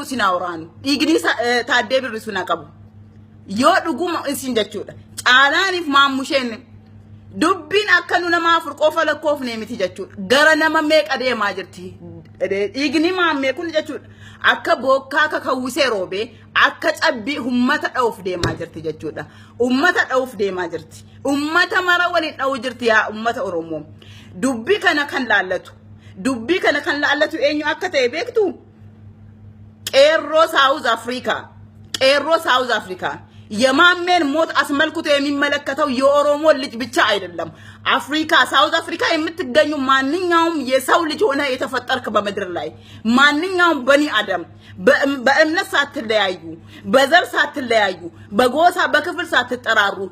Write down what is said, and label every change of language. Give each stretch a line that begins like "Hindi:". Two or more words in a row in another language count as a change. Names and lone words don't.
Oromo: sinaawraanu dhiigni taaddee biru sina qabu yoo dhuguma isin jechuudha caalaaniif Maamusheen dubbiin akka nu nama afur qofa lakkoofne miti jechuudha gara nama meeqa deemaa jirti dhiigni maammee kun jechuudha akka bokkaa kakawwisee roobee akka cabbii ummata dhawuf deemaa jirti jechuudha ummata dhawuf deemaa jirti ummata mara waliin dhawu jirti yaa ummata Oromoo dubbii kana kan laallatu eenyu akka ta'e beektu
Amharic: qeerroo South Africa የማመን ሞት አስመልክቶ የሚመለከተው የኦሮሞ ልጅ ብቻ አይደለም አፍሪካ ሳውዝ አፍሪካ የምትገኙ ማንኛውም የሰው ልጅ ሆነ የተፈጠርክ በመድር ላይ ማንኛውም በኒ አደም በእምነት ሳትለያዩ በዘር ሳትለያዩ በጎሳ በክፍል ሳትጠራሩ